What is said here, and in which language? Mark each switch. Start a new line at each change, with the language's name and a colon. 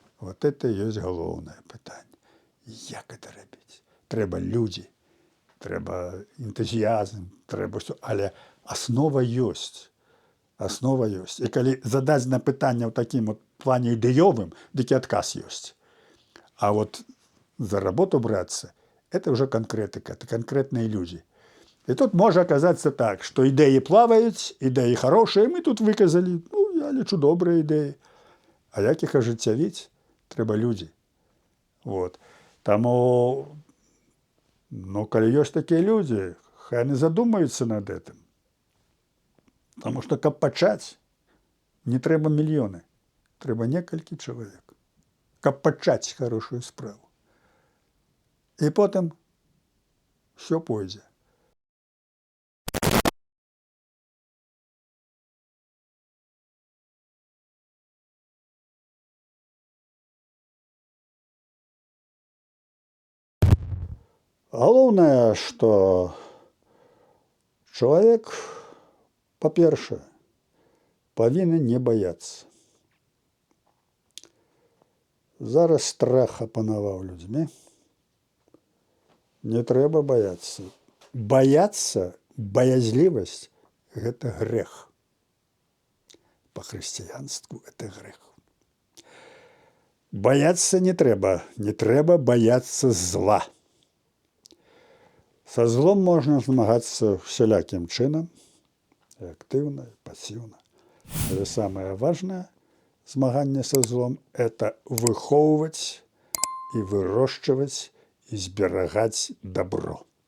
Belarusian: Вот это ёсць галоўнае пытанне. Як это рабіць? Трэба людзі, трэба энтузіязм, трэба ўсё. Але аснова ёсць. Аснова ёсць. І калі задаць на пытанне ў такім вот плане ідэёвым, дык і адказ ёсць.
Russian: А вот за работу браться, это уже конкретика, это конкретные люди. И тут может оказаться так, что идеи плавают, идеи хорошие, мы тут выказали, ну,
Belarusian: я лічу
Russian: добрые идеи.
Belarusian: А як их ожыццявіць? Трэба люди. Вот. Таму, ну, калі ёсць
Russian: такие люди, хай они задумаются над этим. Потому что,
Belarusian: каб пачаць, не трэба мільёны, трэба некалькі чалавек. Каб пачаць хорошую справу. І потым все пойдзе. Галоўнае, што чалавек, па-першае, павінен не баяцца. Зараз страх апанаваў людзьмі. Не трэба баяцца. Баяцца, баязлівасць – гэта грэх. Па-хрысціянству это грэх. Баяцца не трэба баяцца зла. Са злом можна змагацца всялякім чынам, актыўна, пасіўна. Але самае важнае змаганне са злом – это выхоўваць і вырошчваць і зберагаць добро.